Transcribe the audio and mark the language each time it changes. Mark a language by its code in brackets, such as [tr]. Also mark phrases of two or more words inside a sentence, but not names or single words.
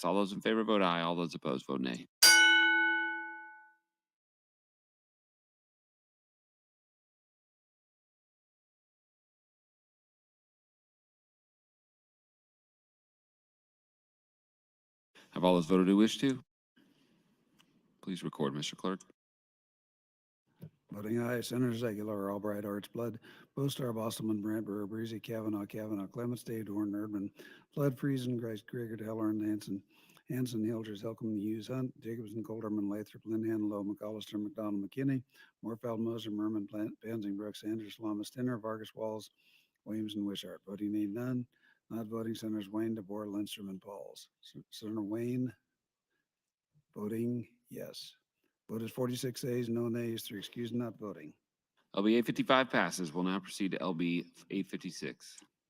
[en] All those in favor vote aye. All those opposed vote nay. Have all those voted who wish to? Please record, Mr. Clerk. Voting aye, Senators Aguilar, Albright, Arch, Blood, Bostar, Bostelman, Brandt, Brewer, Breezy, Kavanaugh, Clements, Day, Dorn, Erdman, Flood, Friesen, Gregor, Halloran, Hanson, Hilgers, Helcom, Hughes, Hunt, Jacobson, Colderman, Lathrop, Linden, Lowe, McCollister, McDonald, McKinney, Morfeld, Moser, Merman, Pansing, Brooks, Sanders, Lama, Stinner, Vargas, Walls, Williams, and Wishart. Voting nay, none. Not voting, Senators Wayne, DeBoer, Lindstrom, and Pauls. Senator Wayne, voting yes. Vote is 46 ayes, no nays, 3 excused, not voting. LB 855 passes. We'll now proceed to LB 856.